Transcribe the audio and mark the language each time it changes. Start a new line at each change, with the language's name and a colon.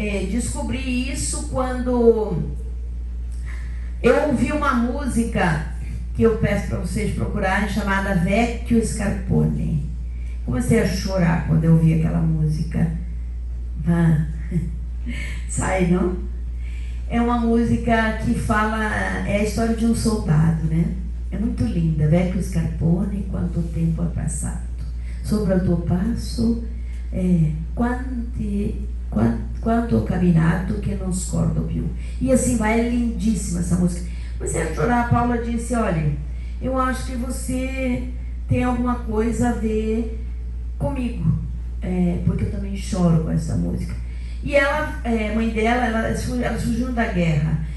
Portuguese: Descobri isso quando eu ouvi uma música que eu peço para vocês procurarem, chamada Vecchio Scarpone. Comecei a chorar quando eu ouvi aquela música. Sai, não? É uma música que fala, é a história de um soldado, né? É muito linda.
Italian: Vecchio Scarpone, quanto tempo ha passato. Sopra il tuo passo, quanto ho caminato che non scordo più.
Portuguese: E assim vai, é lindíssima essa música. Comecei a chorar. A Paula disse: olha, eu acho que você tem alguma coisa a ver comigo, porque eu também choro com essa música. E ela, mãe dela, elas fugiram da guerra.